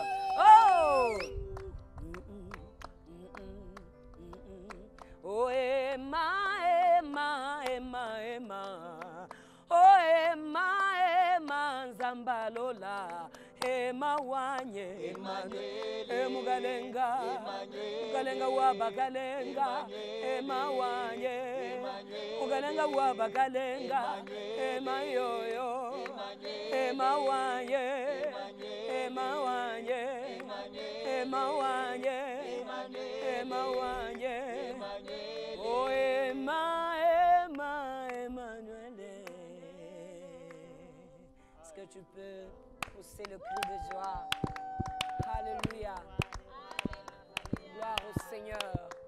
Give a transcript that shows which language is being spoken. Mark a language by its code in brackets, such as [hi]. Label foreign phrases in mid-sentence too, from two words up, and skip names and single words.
[ln] Oh! Oh Emma, oh Emma, Nzambalola, Emma wanye, Mugalenga, Mugalenga wa bakalenga, Emma wanye, Mugalenga wa bakalenga, Emma yoyo, Emma wanye, Emma wanye, Emma wanye, Emma wanye. Oh Emmanuel. [fr] Est-ce que tu peux pousser le cri de joie? Alléluia. Gloire au Seigneur.